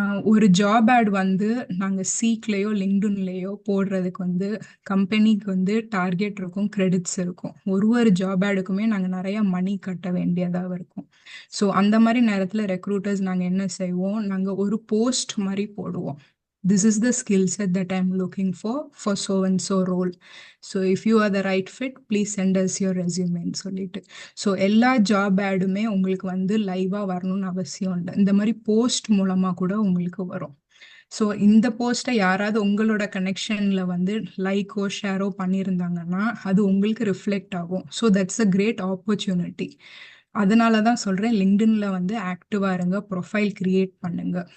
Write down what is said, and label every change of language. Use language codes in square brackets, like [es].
[ta] ஒரு job add வந்து நாங்கள் சீக்லேயோ லிங்க்டின்லேயோ போடுறதுக்கு வந்து கம்பெனிக்கு வந்து டார்கெட் இருக்கும், கிரெடிட்ஸ் இருக்கும். ஒரு ஜாப் ஆடுக்குமே நாங்கள் நிறைய மணி கட்ட வேண்டியதாக இருக்கும். ஸோ அந்த மாதிரி நேரத்தில் ரெக்ரூட்டர்ஸ் நாங்கள் என்ன செய்வோம், நாங்கள் ஒரு போஸ்ட் மாதிரி போடுவோம். [en] This is the skill set that I'm looking for so and so role. So if you are the right fit, please send us your resume [ta] ன்னு சொல்லிட்டு. ஸோ எல்லா ஜாப் ஆடுமே உங்களுக்கு வந்து லைவாக வரணும்னு அவசியம் இல்லை. இந்த மாதிரி போஸ்ட் மூலமாக கூட உங்களுக்கு வரும். ஸோ இந்த போஸ்ட்டை யாராவது உங்களோட கனெக்ஷனில் வந்து லைக்கோ ஷேரோ பண்ணியிருந்தாங்கன்னா அது உங்களுக்கு ரிஃப்ளெக்ட் ஆகும். So [en] That's a great opportunity. [ta] அதனால தான் சொல்கிறேன், லிங்க்டின்ல வந்து ஆக்டிவாக இருங்க, ப்ரொஃபைல் கிரியேட் பண்ணுங்க.